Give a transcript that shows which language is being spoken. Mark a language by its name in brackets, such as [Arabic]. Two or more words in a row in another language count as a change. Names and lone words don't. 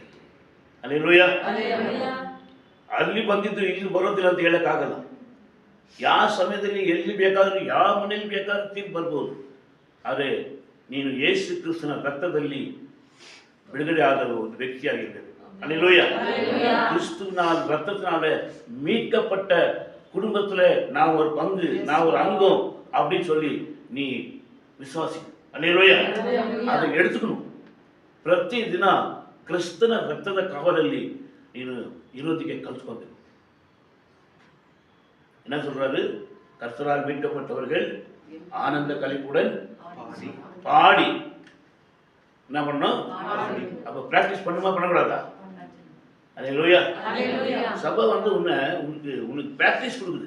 [Kannada] ಅಲ್ಲೆಲೂಯ. ಅಲ್ಲಿ ಬಂದಿದ್ದು ಇಲ್ಲಿ ಬರೋದಿಲ್ಲ ಅಂತ ಹೇಳಕ್ಕಾಗಲ್ಲ. ಯಾವ ಸಮಯದಲ್ಲಿ ಎಲ್ಲಿ ಬೇಕಾದ್ರೂ, ಯಾವ ಮನೆಯಲ್ಲಿ ಬೇಕಾದ್ರೂ ತೀರ್ಪು ಬರ್ಬೋದು. ಆದರೆ ನೀನು ಯೇಸು ಕ್ರಿಸ್ತನ ರಕ್ತದಲ್ಲಿ ಬಿಡುಗಡೆ ಆದ ಒಂದು ವ್ಯಕ್ತಿಯಾಗಿರ್ಬೇಕು. ಅಲ್ಲೆಲೂಯ. [Tamil] கிறிஸ்துவின் ரத்தத்தினாலே மீட்கப்பட்ட குடும்பத்துல நான் ஒரு பங்கு, நான் ஒரு அங்கம் அப்படின்னு சொல்லி நீ ವಿಶ್ವಾಸಿ. [Kannada] ಅಲ್ಲೆಲೂಯ. ಅದನ್ನು எடுத்துக்கணும். ಪ್ರತಿ ದಿನ ಕ್ರಿಸ್ತನ ರಕ್ತದ ಕಾವಲಲ್ಲಿ ನೀನು ಇರೋದಕ್ಕೆ ಕಲ್ತ್ಕೊಬೇಕು. [Tamil] என்ன சொல்றாரு? கர்த்தரால் மீட்கப்பட்டவர்கள் ஆனந்த களிப்புடன் பாடி என்ன பண்ணணும்? அப்ப பிராக்டிஸ் பண்ணுமா பண்ணக்கூடாதா? அல்லேலூயா. சபை உனக்கு பிராக்டிஸ் கொடுக்குது.